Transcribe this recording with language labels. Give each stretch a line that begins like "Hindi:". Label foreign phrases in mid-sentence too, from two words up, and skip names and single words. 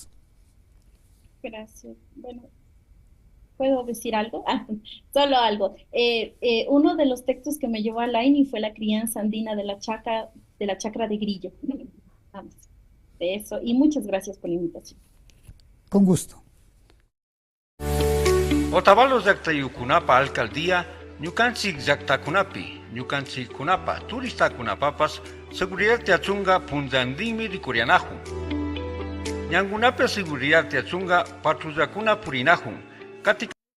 Spanish: Gracias. Bueno, ¿puedo decir algo? Solo algo. Uno de los textos que me llevó a Aini fue la crianza andina de la chacra de Grillo. Vamos. De eso, y muchas gracias por la invitación. Con gusto.
Quechua: Otavalos llaqtayukunapa alcaldía, ñukanchik llaqtakunapi, ñukanchikkunapa turistakunapapas seguridad tiachunga punllandinmi rikurianahun. Ñankunapi seguridad tiachunga patrullakuna purinahun.